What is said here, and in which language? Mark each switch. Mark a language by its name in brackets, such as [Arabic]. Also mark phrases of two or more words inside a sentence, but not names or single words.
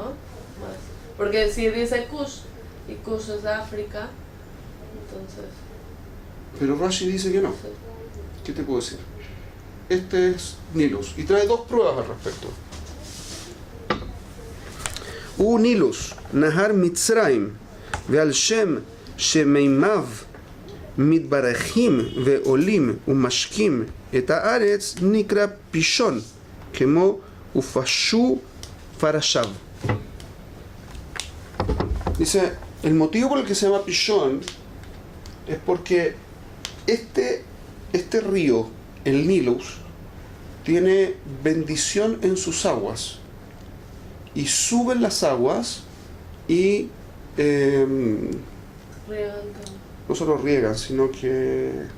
[Spanish] Más. Porque si dice Kush, y Kush es de África, entonces... Pero Rashi dice que no. sí. ¿Qué te puedo decir? Este es Nilus. Y trae 2 pruebas al respecto. [Hebrew] ונילוס נהר מצרים ועל שם שמימיו מתברכים ועולים ומשקים את הארץ נקרא פישון, כמו ופשו פרשיו. [Spanish] Dice, el motivo por el que se llama Pishon es porque este río, el Nilus, tiene bendición en sus aguas y suben las aguas y no solo riegan, sino que